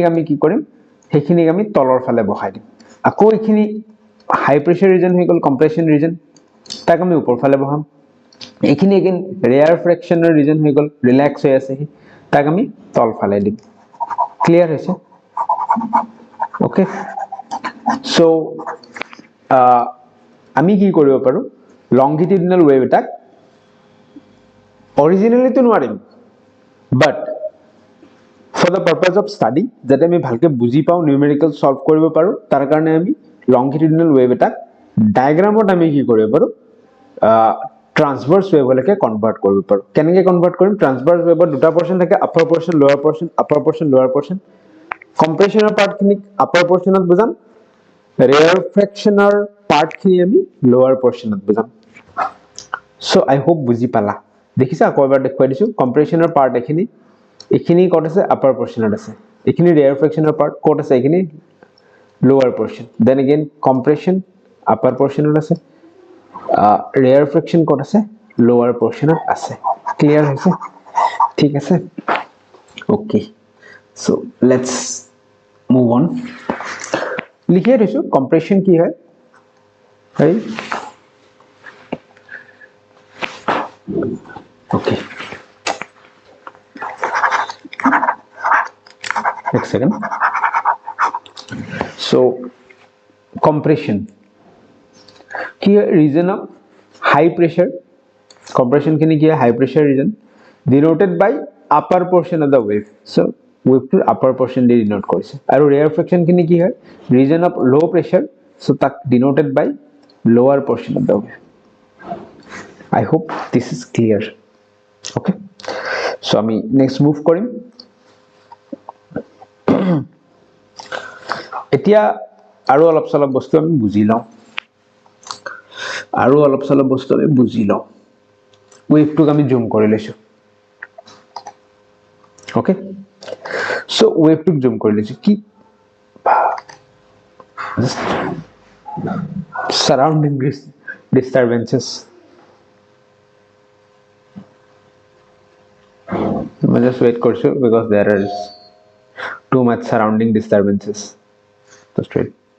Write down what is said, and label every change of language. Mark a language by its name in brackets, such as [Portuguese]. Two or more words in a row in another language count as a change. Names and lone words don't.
[Assamese] আমি কি কৰিম হেখিনিক আমি তলৰ ফালে বহাই দিম আকৌ এখিনি [English] high pressure region [Assamese] হৈ গল [English] compression region [Assamese] তাক আমি ওপৰ ফালে বহাম এখিনি [English] again rarefaction region [Assamese] হৈ গল ৰিল্যাক্স হৈ আছে তাক আমি তল ফালে দিম ক্লিয়াৰ হৈছে [English] okay so [Assamese] আমি কি কৰিব পাৰো [English] longitudinal wave [Assamese] এটা অৰিজিনালি তো নোৱাৰিম বাট [English] for the purpose of study [Assamese] যাতে আমি ভালকে বুজি পাও [English] numerical solve [Assamese] কৰিব পাৰো তাৰ কাৰণে আমি [English] longitudinal wave [Assamese] এটা ডায়াগ্রামত আমি কি কৰিব পাৰো [English] transverse wave [Assamese] কনভাৰ্ট কৰিব পাৰো কেনেকৈ কনভাৰ্ট কৰিম [English] transverse wave [Assamese] দুটা পোৰ্শন থাকে [English] upper portion lower portion upper portion lower portion compression [Assamese] পাৰ্টখিনি [English] upper portion [Assamese] বুজাম ৰেয়াৰফেকশনৰ পাৰ্টখিনি আমি [English] lower portion [Assamese] বুজাম [English] so I hope [Assamese] বুজি পালা দেখিছা কয়বাৰ দেখুৱাই দিছো কম্প্ৰেছনৰ পাৰ্ট এখিনি ক'ত আছে [English] upper portion [Assamese] আছে এখিনি ৰেয়াৰফেকশনৰ পাৰ্ট ক'ত আছে এখিনি [English] lower portion then again compression upper portion [Assamese] আছে rarefaction ক'ত আছে [English] lower portion [Assamese] আছে clear হৈছে ঠিক আছে [English] okay so let's move on [Assamese] লিখিয়ে দিছো compression কি হয় right [English] okay next second so compression ki region of high pressure compression [Assamese] কিনি কি [English] high pressure region denoted by upper portion of the wave so wave to upper portion denote [Assamese] কৰিছে আৰু [English] rarefaction [Assamese] কিনি কি হয় [English] region of low pressure so tak denoted by lower portion of the wave I hope this is clear okay so ami next move korim [Assamese] এতিয়া আৰু অলপ চলপ বস্তু আমি বুজি লওঁ ওয়েভটোক আমি জুম কৰি লৈছো [English] okay so [Assamese] ওয়েভটোক জুম কৰি লৈছো কি [English] surrounding disturbances I just wait [Assamese] করছো [English] because there is too much surrounding disturbances so straight